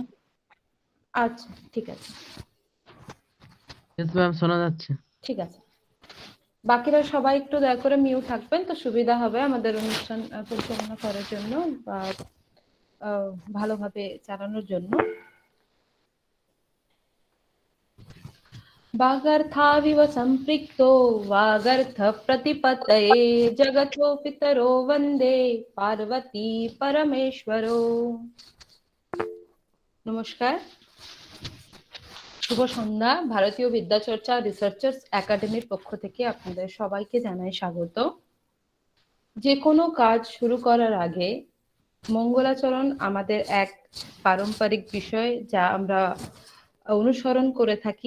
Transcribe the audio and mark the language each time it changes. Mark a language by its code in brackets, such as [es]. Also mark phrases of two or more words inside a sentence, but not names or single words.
[bn] আচ্ছা, ঠিক আছে। [en] yes ma'am, [bn] শোনা যাচ্ছে। ঠিক আছে। বাকিরা সবাই একটু দয়া করে মিউট থাকবেন তো সুবিধা হবে আমাদের অনুষ্ঠান পরিচালনা করার জন্য বা ভালোভাবে চালানোর জন্য। [sa] वागर्थाविव सम्पृक्तो वागर्थ प्रतिपतये जगतो पितरो वन्दे पार्वती परमेश्वरो। [bn] নমস্কার, শুভ সন্ধ্যা। ভারতীয় বিদ্যাচর্চা রিসার্চার্স একাডেমির পক্ষ থেকে আপনাদের সবাইকে জানাই স্বাগত। যে কোনো কাজ শুরু করার আগে মঙ্গলাচরণ আমাদের এক পারম্পরিক বিষয় যা আমরা অনুসরণ করে থাকি।